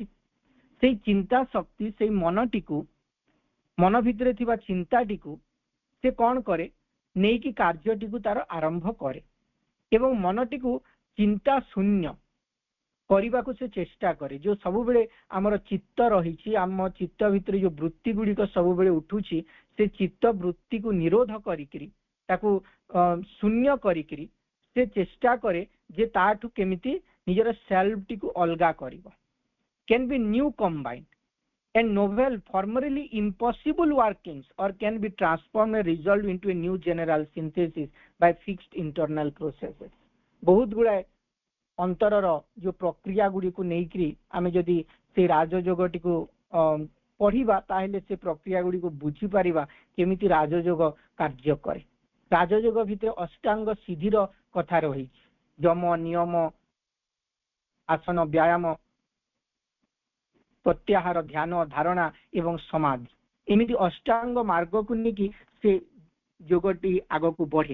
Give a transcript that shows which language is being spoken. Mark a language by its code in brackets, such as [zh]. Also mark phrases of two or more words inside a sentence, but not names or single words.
[or] ସେଇ ଚିନ୍ତା ଶକ୍ତି, ସେଇ ମନଟିକୁ, ମନ ଭିତରେ ଥିବା ଚିନ୍ତାଟିକୁ ସେ କଣ କରେ, ନେଇକି କାର୍ଯ୍ୟଟିକୁ ତାର ଆରମ୍ଭ କରେ ଏବଂ ମନଟିକୁ ଚିନ୍ତା ଶୂନ୍ୟ କରିବାକୁ ସେ ଚେଷ୍ଟା କରେ। ଯୋଉ ସବୁବେଳେ ଆମର ଚିତ୍ତ ରହିଛି, ଆମ ଚିତ୍ତ ଭିତରେ ଯୋଉ ବୃତ୍ତି ଗୁଡିକ ସବୁବେଳେ ଉଠୁଛି, ସେ ଚିତ୍ତ ବୃତ୍ତିକୁ ନିରୋଧ କରିକିରି ତାକୁ ଶୂନ୍ୟ କରିକିରି ସେ ଚେଷ୍ଟା କରେ ଯେ ତାଠୁ କେମିତି ନିଜର ସେଲ୍ଫଟିକୁ ଅଲଗା କରିବ। [en] can be new combined and novel formerly impossible workings, or can be transformed and resolved into a new general synthesis by fixed internal processes। [or] ବହୁତ ଗୁଡ଼ାଏ ଅନ୍ତରର ଯୋଉ ପ୍ରକ୍ରିୟା ଗୁଡିକୁ ନେଇକିରି ଆମେ ଯଦି ସେ ରାଜଯୋଗଟିକୁ ପଢିବା ତାହେଲେ ସେ ପ୍ରକ୍ରିୟା ଗୁଡିକୁ ବୁଝିପାରିବା କେମିତି ରାଜଯୋଗ କାର୍ଯ୍ୟ କରେ। ରାଜଯୋଗ ଭିତରେ ଅଷ୍ଟାଙ୍ଗ ସିଦ୍ଧିର କଥା ରହିଛି, ଯମ, ନିୟମ, ଆସନ, ବ୍ୟାୟାମ, ପ୍ରତ୍ୟାହାର, ଧ୍ୟାନ, ଧାରଣା ଏବଂ ସମାଧି, ଏମିତି ଅଷ୍ଟାଙ୍ଗ ମାର୍ଗକୁ ନେଇକି ସେ ଯୋଗଟି ଆଗକୁ ବଢେ।